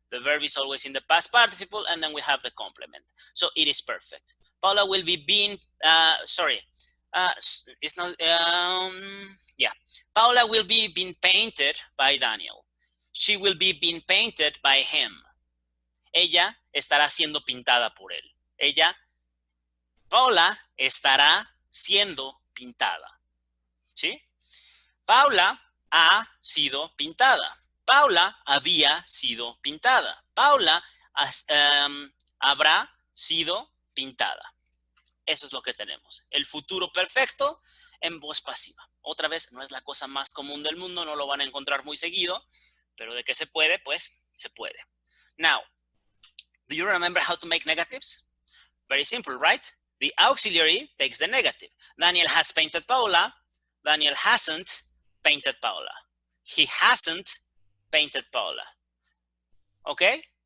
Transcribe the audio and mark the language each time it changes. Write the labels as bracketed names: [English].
[English] The verb is always in the past participle, and then we have the complement. So it is perfect. Paula will be being, it's not, yeah. Paula will be being painted by Daniel. She will be being painted by him. [Spanish] Ella estará siendo pintada por él. Paula estará siendo pintada. ¿Sí? Paula ha sido pintada. Paula había sido pintada. Paula habrá sido pintada. Eso es lo que tenemos. El futuro perfecto en voz pasiva. Otra vez, no es la cosa más común del mundo, no lo van a encontrar muy seguido, pero de que se puede, pues se puede. [English] Now, do you remember how to make negatives? Very simple, right? The auxiliary takes the negative. Daniel has painted Paula. Daniel hasn't painted Paula. He hasn't painted Paula. Okay?